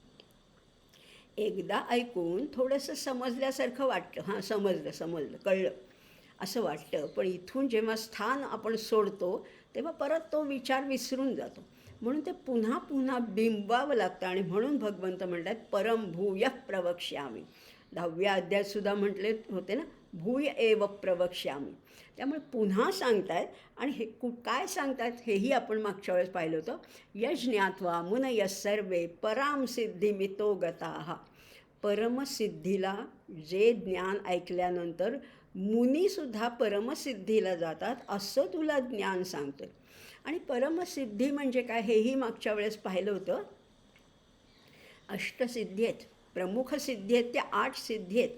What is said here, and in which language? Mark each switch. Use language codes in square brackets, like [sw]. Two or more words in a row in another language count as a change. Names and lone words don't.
[mr] एकदा ऐकून थोडंसं समजल्यासारखं वाटतं, हां समजलं कळलं असं वाटतं. पण इथून जेव्हा स्थान आपण सोडतो तेव्हा परत तो विचार विसरून जातो. म्हणून ते पुन्हा पुन्हा बिंबावं लागतं. आणि म्हणून भगवंत म्हणतात [sa] परमभूय प्रवक्ष्यामी. [mr] 10व्या अध्यायातसुद्धा म्हटले होते ना, [sa] भूय एव प्रवक्ष्यामी. [mr] त्यामुळे पुन्हा सांगतायत. आणि हे काय सांगतायत हेही आपण मागच्या वेळेस पाहिलं होतं. [sa] यज्ञात्वा मुनयः सर्वे पराम सिद्धिमितो गताः. [mr] परमसिद्धीला जे ज्ञान ऐकल्यानंतर मुनीसुद्धा परमसिद्धीला जातात, असं तुला ज्ञान सांगतं. आणि परमसिद्धी म्हणजे काय हेही मागच्या वेळेस पाहिलं होतं. अष्टसिद्धी आहेत, प्रमुख सिद्धी आहेत त्या 8 सिद्धी आहेत.